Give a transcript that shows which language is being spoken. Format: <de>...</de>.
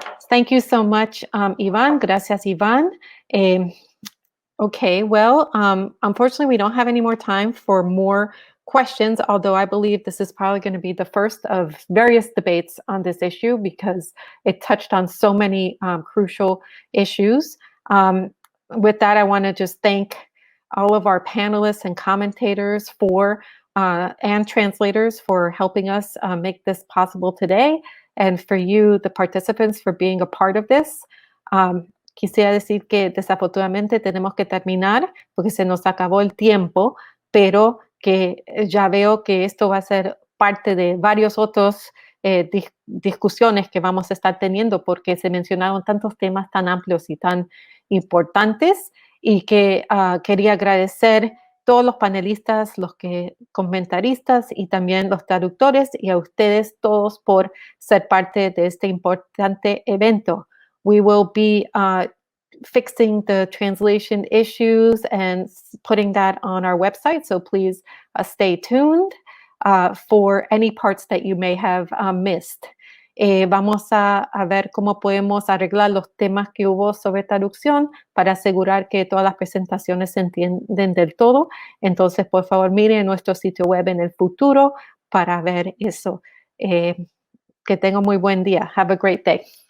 <en>Thank you so much, Ivan.</en> <es>Gracias, Ivan.</es> <en>Okay, well, unfortunately, we don't have any more time for more questions, although I believe this is probably going to be the first of various debates on this issue because it touched on so many crucial issues. With that, I want to just thank all of our panelists and commentators and translators for helping us make this possible today, and for you, the participants, for being a part of this.</en> <es>Quisiera decir que desafortunadamente tenemos que terminar porque se nos acabó el tiempo, pero que ya veo que esto va a ser parte de varios otros discusiones que vamos a estar teniendo porque se mencionaron tantos temas tan amplios y tan importantes y que quería agradecer todos los panelistas, los comentaristas y también los traductores y a ustedes todos por ser parte de este importante evento.</es> <en>We will be fixing the translation issues and putting that on our website, so please stay tuned for any parts that you may have missed.</en> <es>Vamos a ver cómo podemos arreglar los temas que hubo sobre traducción para asegurar que todas las presentaciones se entienden del todo. Entonces, por favor, miren nuestro sitio web en el futuro para ver eso. Que tengan muy buen día.</es> <en>Have a great day.</en>